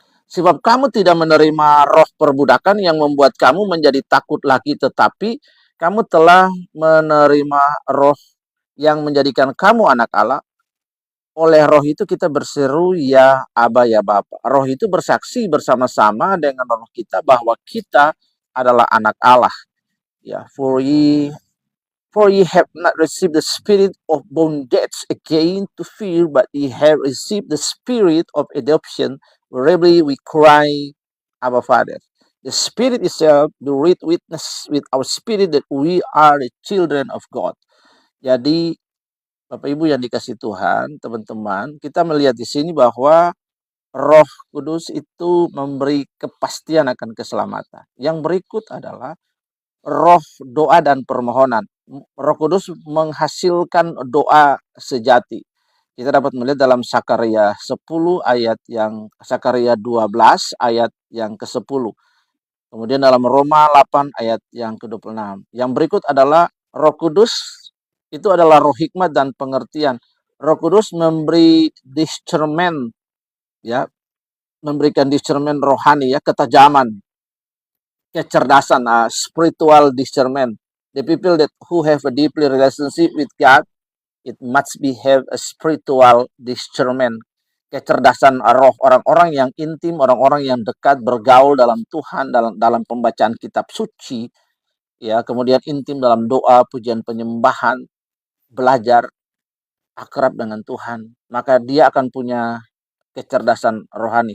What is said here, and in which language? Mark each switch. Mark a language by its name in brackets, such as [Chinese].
[Indonesian] Sebab kamu tidak menerima roh perbudakan yang membuat kamu menjadi takut lagi, tetapi kamu telah menerima roh yang menjadikan kamu anak Allah. Oleh roh itu kita berseru, ya Aba, ya Bapa. Roh itu bersaksi bersama-sama dengan roh kita bahwa kita adalah anak Allah. [English] Ya, for ye have not received the spirit of bondage again to fear, but ye have received the spirit of adoption, whereby we cry, Abba, Father. The Spirit itself bear witness with our spirit that we are the children of God. [Indonesian] Jadi, Bapak Ibu yang dikasih Tuhan, teman-teman, kita melihat di sini bahwa Roh Kudus itu memberi kepastian akan keselamatan. Yang berikut adalah roh doa dan permohonan. Roh Kudus menghasilkan doa sejati. Kita dapat melihat dalam Sakaria 12 ayat yang ke-10. Kemudian dalam Roma 8 ayat yang ke-26. Yang berikut adalah Roh Kudus itu adalah roh hikmat dan pengertian. Roh Kudus memberi discernment, ya, memberikan discernment rohani, ya, ketajaman, kecerdasan, spiritual discernment. [English] The people who have a deeply relationship with God, it must be have a spiritual discernment, [Indonesian] kecerdasan roh. Orang-orang yang intim, orang-orang yang dekat bergaul dalam Tuhan, dalam pembacaan kitab suci, ya, kemudian intim dalam doa, pujian, penyembahan, belajar akrab dengan Tuhan, maka dia akan punya kecerdasan rohani.